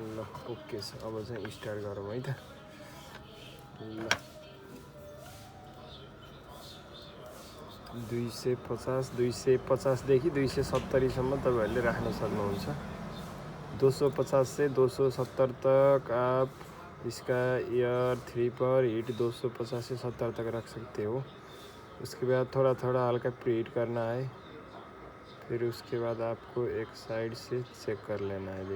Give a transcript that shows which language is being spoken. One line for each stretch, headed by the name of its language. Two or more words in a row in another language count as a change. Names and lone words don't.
Nepali: ओके छ। अब चाहिँ स्टार्ट गरौँ है त। ल 250 देखि 270 सम्म तपाईहरुले राख्न सक्नुहुन्छ।
Hindi: 250 से 270 तक आप इसका एयर 3 पर हीट 250 से 70 तक रख सकते हो। उसके बाद थोड़ा थोड़ा हल्का प्रीहीट करना है। फिर उसके बाद आपको एक साइड से चेक कर लेना है।